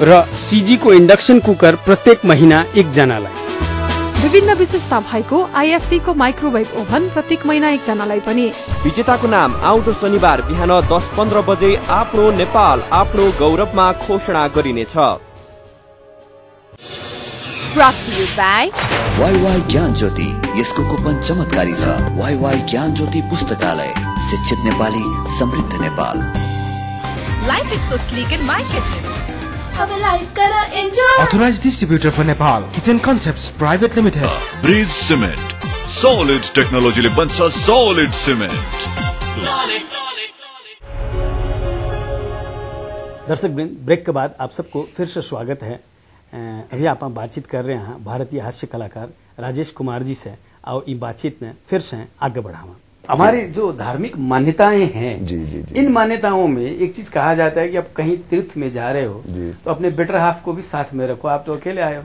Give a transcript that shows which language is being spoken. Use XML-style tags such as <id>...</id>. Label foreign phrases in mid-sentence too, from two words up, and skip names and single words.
<ne>र सीजी को</ne> <en>induction cooker</en> <ne>प्रत्येक महीना 1 जनालाई। विभिन्न विशेषता भएको आईएफटी को</ne> <en>microwave oven</en> <ne>प्रत्येक महीना 1 जनालाई पनि। विजेताको नाम आउँदो शनिबार बिहान 10:15 बजे आफ्नो नेपाल आफ्नो गौरवमा घोषणा गरिनेछ।</ne> <en>Brought to you by</en> <ne>वाईवाई ज्ञान ज्योति यसको कुपन चमत्कारी छ। वाईवाई ज्ञान ज्योति पुस्तकालय, शिक्षित नेपाली, समृद्ध नेपाल।</ne> <en>Life is so sleek in my kitchen.</en> <hi>अब लाइफ करा एन्जॉय।</hi> <en>Authorized distributor for Nepal, Kitchen Concepts Private Limited.</en> <ne>ब्रिज सिमेन्ट</ne> <en>solid technology</en> <ne>बन्छ</ne> <en>solid cement.</en> <hi>दर्शक वृंद, ब्रेक के बाद आप सबको फिर से स्वागत है। अभी आप बातचीत कर रहे हैं भारतीय हास्य कलाकार राजेश कुमार जी से, और ये बातचीत ने फिर से आगे बढ़ावा। हमारी जो धार्मिक मान्यताएं हैं, जी जी जी, इन मान्यताओं में एक चीज कहा जाता है कि आप कहीं तीर्थ में जा रहे हो तो अपने</hi> <en>better half</en> <hi>को भी साथ में रखो, आप तो अकेले आए हो।</hi>